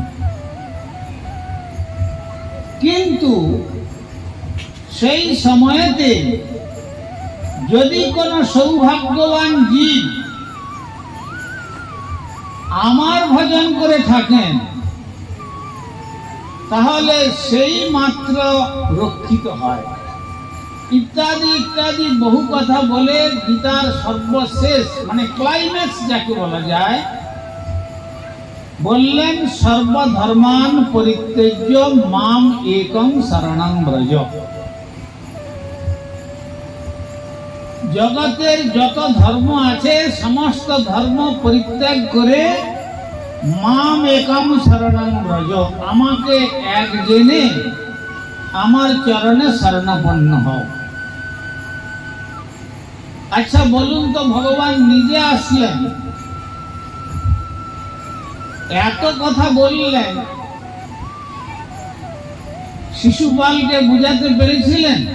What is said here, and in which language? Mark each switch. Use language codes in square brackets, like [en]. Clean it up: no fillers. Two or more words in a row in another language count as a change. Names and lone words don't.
[bn] কিন্তু সেই সময়েতে যদি কোনো সৌভাগ্যবান জীব আমার ভজন করে থাকেন, তাহলে সেই মাত্র রক্ষিত হয়। ইত্যাদি ইত্যাদি বহু কথা বলে গীতার সর্বশেষ মানে ক্লাইম্যাক্স যাকে বলা যায় বললেন, [sa] সর্বধর্মান পরিত্যজ্য মাম একং শরণং ব্রজ। [bn] জগতের যত ধর্ম আছে সমস্ত ধর্ম পরিত্যাগ করে [sa] মাম একাম শরণং ব্রজ, [bn] আমাকে এক জেনে আমার চরণে শরণাপন্ন হও। আচ্ছা বলুন তো, ভগবান নিজে আসলেন, এত কথা বললেন, শিশুপালকে বুঝাতে পেরেছিলেন?